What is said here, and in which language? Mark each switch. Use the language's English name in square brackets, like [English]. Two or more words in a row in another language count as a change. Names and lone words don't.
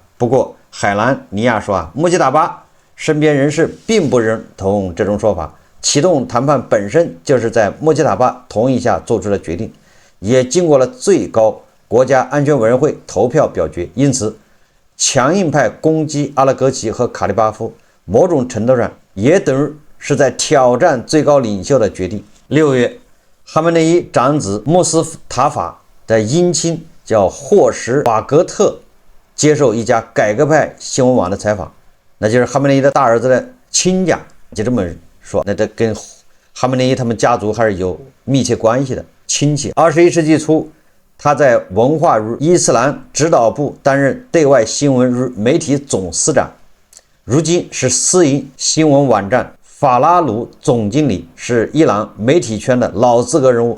[Chinese] 不過，海蘭尼亞說穆吉塔巴身邊人士並不認同這種說法。啟動談判本身就是在穆吉塔巴同意下做出的決定，也經過了最高國家安全委員會投票表決。因此，強硬派攻擊阿拉格齊和卡利巴夫，某種程度上也等於是在挑戰最高領袖的決定。6月，哈梅内伊长子穆斯塔法的姻亲叫霍什瓦格特接受一家改革派新聞網的採訪。那就是哈梅内伊的大兒子的親家，就這麼說，那這跟哈梅內伊他們家族還是有密切關係的親戚。21世紀初，他在文化與伊斯蘭指導部擔任對外新聞與媒體總司長，如今是私營新聞網站法拉魯總經理，是伊朗媒體圈的老資格人物。